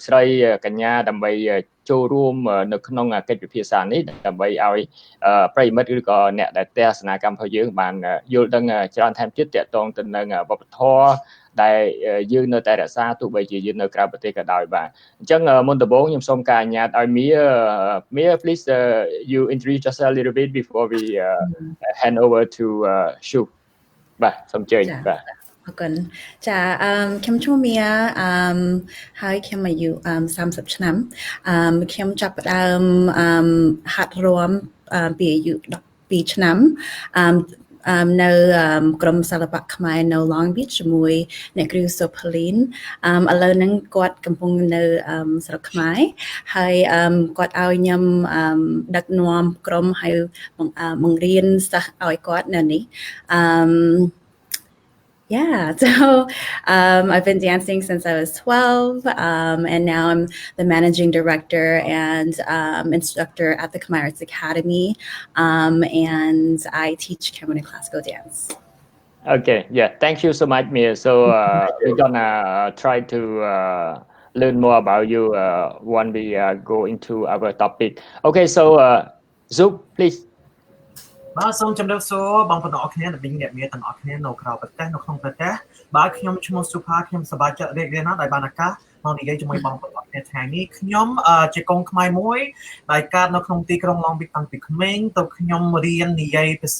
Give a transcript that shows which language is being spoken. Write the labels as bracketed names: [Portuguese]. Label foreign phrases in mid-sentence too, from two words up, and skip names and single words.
[Khmer] ស្រីកញ្ញាដើម្បីចូលរួមនៅក្នុងកិច្ចពិភាក្សានេះដើម្បីឲ្យប្រិយមិត្តឬក៏អ្នកដែលទស្សនាកម្មរបស់យើងបានយល់ដឹងច្រើនថែមទៀតតាក់ទងទៅនឹងវប្បធម៌ដែលយើងនៅតែរក្សាទោះបីជាយើងនៅក្រៅប្រទេសក៏ដោយបាទអញ្ចឹងមុនដំបូងខ្ញុំសូមការអនុញ្ញាតឲ្យ [English] Mia please you introduce yourself a little bit before we hand over to Shu [Khmer] បាទសូមអញ្ជើញបាទ អរគុណចាខ្ញុំឈ្មោះមីយ៉ាហើយខ្ញុំអាយុ30ឆ្នាំខ្ញុំចាប់ផ្ដើមហាត់រាំពីអាយុ12ឆ្នាំនៅក្រុមសិល្បៈខ្មែរនៅ Long Beach ជាមួយអ្នកគ្រូ Sophilin ឥឡូវហ្នឹងគាត់កំពុងនៅស្រុកខ្មែរហើយគាត់ឲ្យខ្ញុំដឹកនាំក្រុមហើយបង្រៀនសិស្សឲ្យគាត់នៅនេះ [English] Yeah, so I've been dancing since I was 12, and now I'm the managing director and instructor at the Khmer Arts Academy, and I teach Cameroon classical dance. Okay, yeah, thank you so much, Mia. So we're gonna try to learn more about you when we go into our topic. Okay, so Zoop, please. [Khmer] បាទសូមជម្រាបសួរបងប្អូនទាំងអស់គ្នាដែលមានអ្នកមានទាំងអស់គ្នានៅក្រៅប្រទេសនៅក្នុងប្រទេសបាទខ្ញុំឈ្មោះសុផាខ្ញុំសប្បាយចិត្តរីករាយណាស់ដែលបានឱកាសមកនិយាយជាមួយ បងប្អូនទាំងអស់គ្នាថ្ងៃនេះខ្ញុំជាកូនខ្មែរមួយដែលកើតនៅក្នុងទីក្រុង Long Beach តាំងពីក្មេងទៅខ្ញុំរៀននិយាយភា